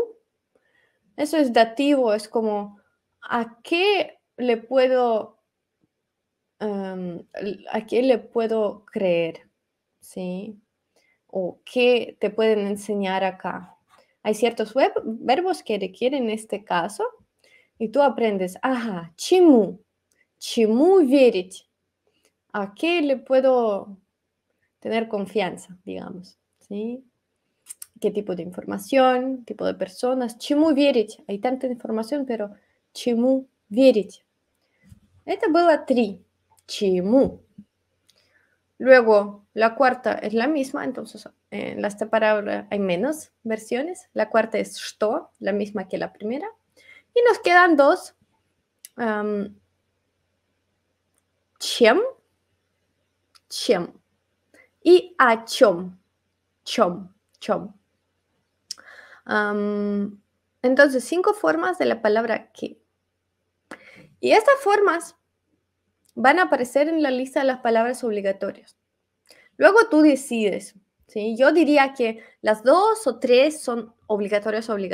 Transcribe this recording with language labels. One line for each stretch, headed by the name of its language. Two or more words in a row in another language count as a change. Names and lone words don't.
Spanish: Eso es dativo, es como ¿a qué le puedo, a qué le puedo creer? ¿Sí? O qué te pueden enseñar acá. Hay ciertos verbos que requieren este caso y tú aprendes, ajá,
Russian: чему. Чему верить.
Spanish: ¿A qué le puedo tener confianza, digamos? ¿Sí? ¿Qué tipo de información, tipo de personas?
Russian: Чему верить?
Spanish: Hay tanta información, pero
Russian: чему верить? Это было 3. Чему.
Spanish: Luego, la cuarta es la misma, entonces en esta palabra hay menos versiones. La cuarta es что, la misma que la primera. Y nos quedan dos.
Russian: Чем. Чем. Y о чем. Чем. Чем.
Spanish: Entonces, 5 formas de la palabra que. Y estas formas van a aparecer en la lista de las palabras obligatorias. Luego tú decides, ¿sí? Yo diría que las 2 o 3 son obligatorias.